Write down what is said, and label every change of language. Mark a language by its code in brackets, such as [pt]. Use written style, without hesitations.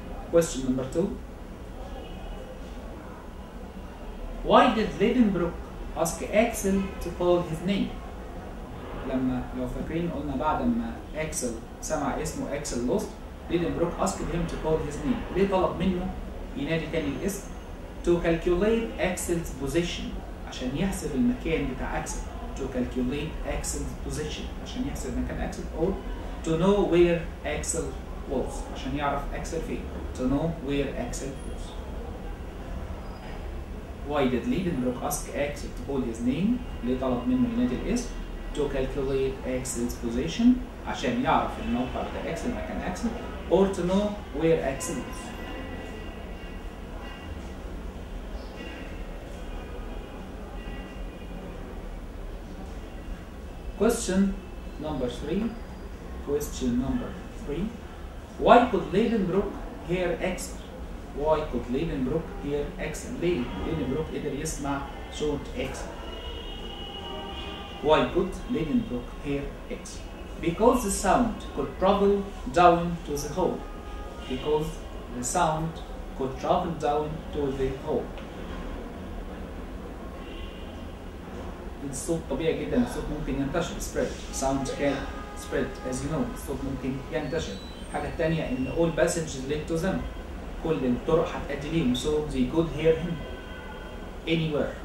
[en] Question number two. Why did Lidenbrock ask Axel to call his name? [ar] لما لو فاكرين قلنا بعد ما أكسل سمع اسمه أكسل لوست [en] Lidenbrock asked him to call his name. [ar] ليه طلب منه ينادي تاني الاسم؟ [en] To calculate Axel's position. [ar] عشان يحسب المكان بتاع أكسل. [en] To calculate Axel's position. [ar] عشان يحسب مكان أكسل [en] or to know where Axel was. [ar] عشان يعرف أكسل فين. [en] To know where Axel was. Why did Lidenbrock ask Axel to call his name? [ar] ليه طلب منه ينادي الاسم؟ [en] To calculate Axel's position. [ar] عشان يعرف الموقع بتاع أكسل مكان أكسل [en] or to know where Axel is. Question number 3. Question number 3. Why could Liedenbrock hear Axel? Why could Liedenbrock hear Axel? [ar] ليه Liedenbrock قدر يسمع صوت Axel? [en] Why could Liedenbrock hear Axel? Because the sound could travel down to the hole. Because the sound could travel down to the hole. [ar] الصوت طبيعي جدا، الصوت ممكن ينتشر spread. [en] Sound can spread as you know. [ar] الصوت ممكن ينتشر. الحاجة التانية إن [en] all passages lead to them. [ar] كل الطرق هتأدي ليهم [en] so they could hear him anywhere.